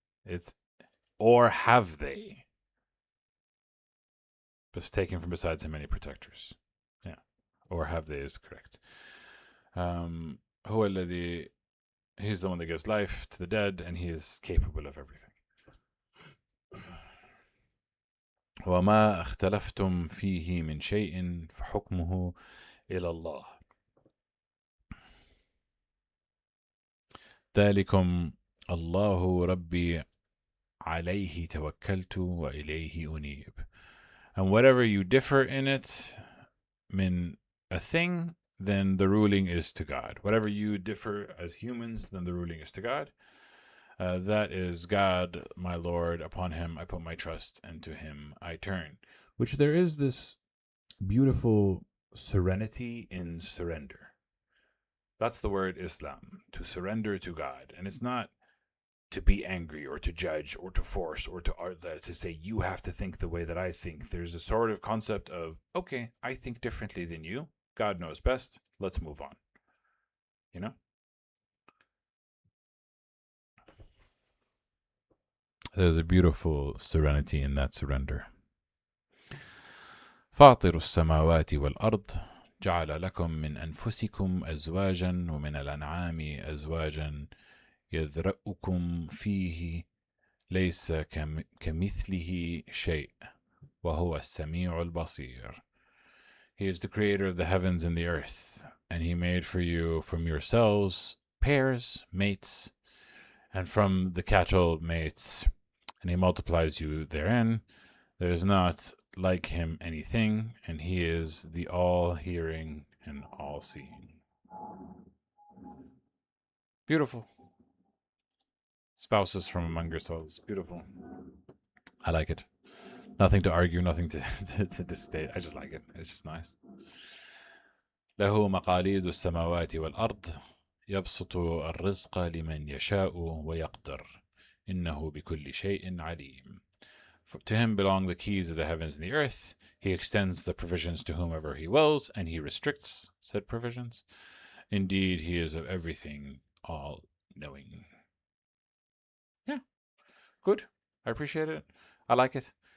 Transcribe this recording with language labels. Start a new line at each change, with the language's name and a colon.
English: It's or have they? Just taken from besides him any protectors. Yeah. Or have they is correct.
Arabic: هو الذي
English: He's the one that gives life to the dead, and he is capable of everything.
Arabic: وما اختلفتم فيه من شيء فحكمه إلى الله. ذلكم الله ربي عليه توكلت وإليه أنيب.
English: And whatever you differ in it, min a thing, then the ruling is to God. Whatever you differ as humans, then the ruling is to God. That is God, my Lord. Upon him I put my trust, and to him I turn. Which there is this beautiful serenity in surrender. That's the word Islam, to surrender to God. And it's not to be angry or to judge or to force or to say you have to think the way that I think. There's a sort of concept of, okay, I think differently than you. God knows best. Let's move on. You know? There's a beautiful serenity in that surrender.
Arabic: فاطر السماوات والأرض جعل لكم من أنفسكم أزواجا ومن الأنعام أزواجا يذرأكم فيه ليس كمثله شيء وهو السميع البصير.
English: He is the creator of the heavens and the earth, and he made for you from yourselves pairs, mates, and from the cattle mates, and he multiplies you therein. There is not like him anything, and he is the all-hearing and all-seeing. Beautiful. Spouses from among yourselves. Beautiful. I like it. Nothing to argue, nothing to distate. I just like it. It's just nice.
Arabic: له مقاليد السماوات والأرض يبسط الرزق لمن يشاء ويقدر إنه بكل شيء عليم.
English: To him belong the keys of the heavens and the earth. He extends the provisions to whomever he wills, and he restricts said provisions. Indeed, he is of everything all-knowing. Yeah, good. I appreciate it. I like it.